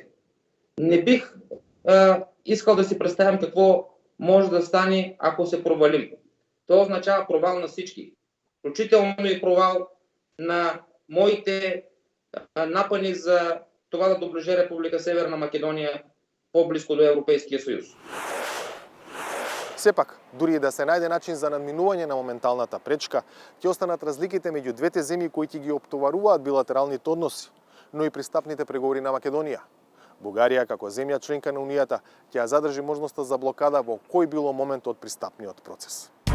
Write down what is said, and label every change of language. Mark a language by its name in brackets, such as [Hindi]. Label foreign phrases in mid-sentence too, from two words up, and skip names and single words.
[Bulgarian] Не бих искал да си представям какво може да стане, ако се провалим. Това означава провал на всички. Включително и провал на моите напани за това да доближи Република Северна Македонија по-близко до Европейския съюз. [Macedonian] Сепак, дури и да се најде начин за надминување на моменталната пречка, ќе останат разликите меѓу двете земји кои ќе ги оптоваруваат билатералните односи, но и пристапните преговори на Македонија. Бугарија, како земја членка на Унијата, ќе ја задржи можноста за блокада во кој било момент од пристапниот процес.